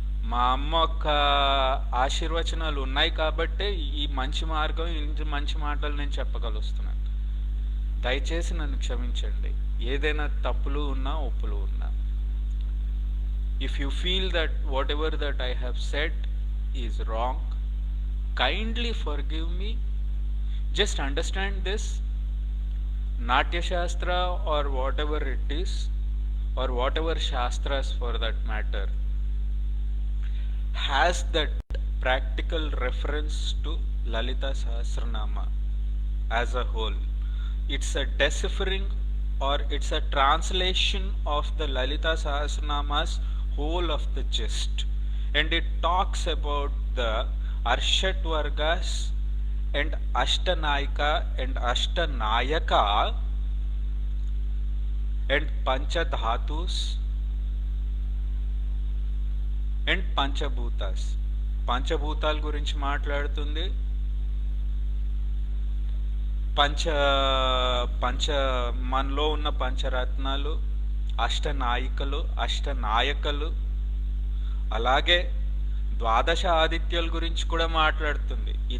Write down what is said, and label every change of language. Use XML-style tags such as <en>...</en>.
<te>మా అమ్మ యొక్క ఆశీర్వచనాలు ఉన్నాయి కాబట్టే ఈ మంచి మార్గం, ఇంటి మంచి మాటలు నేను చెప్పగలుస్తున్నాను. దయచేసి నన్ను క్షమించండి, ఏదైనా తప్పులు ఉన్నా ఒప్పులు ఉన్నా.</te> <en>If you feel that whatever that I have said is wrong, kindly forgive me. Just understand this: Natya Shastra, or whatever it is, or whatever Shastras for that matter, has that practical reference to Lalita Sahasranama as a whole. It's a deciphering, or it's a translation of the Lalita Sahasranama's whole of the gist, and it talks about the Arshat Vargas and Ashtanayika and Ashtanayaka and Panchadhatus and Panchabhutas.</en> <te>పంచభూతాల గురించి మాట్లాడుతుంది. పంచ పంచ మనలో ఉన్న పంచరత్నాలు, అష్టనాయికలు, అష్టనాయకలు, అలాగే ద్వాదశ ఆదిత్యుల గురించి కూడా మాట్లాడుతుంది.</te>